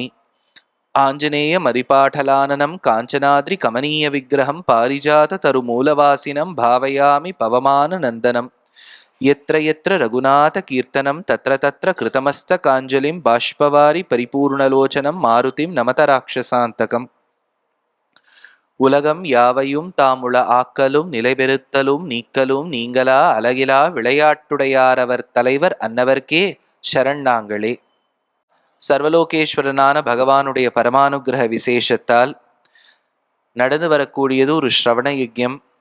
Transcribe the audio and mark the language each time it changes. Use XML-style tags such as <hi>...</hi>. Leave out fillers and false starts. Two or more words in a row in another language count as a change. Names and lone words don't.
<sa>आञ्जनेयमरिपाठलाननं काञ्चनाद्रिकमनीयविग्रहं पारिजाततरुमूलवासिनं भावयामि पवमाननन्दनम्। यत्र यत्र रघुनाथकीर्तनं तत्र तत्र कृतमस्तकाञ्जलिं बाष्पवारि परिपूर्णलोचनं मारुतिं नमत राक्षसान्तकम्।</sa> <ta>உலகம் யாவையும் தாமுள ஆக்கலும் நிலைபெறுத்தலும் நீக்கலும் நீங்களா அலகிலா விளையாட்டுடையாரவர் தலைவர் அன்னவர்க்கே சரணாங்களே. சர்வலோகேஸ்வரனான பகவானுடைய பரமானுகிரக விசேஷத்தால் நடந்து வரக்கூடியது ஒரு ஸ்ரவண யஜ்யம்.</ta>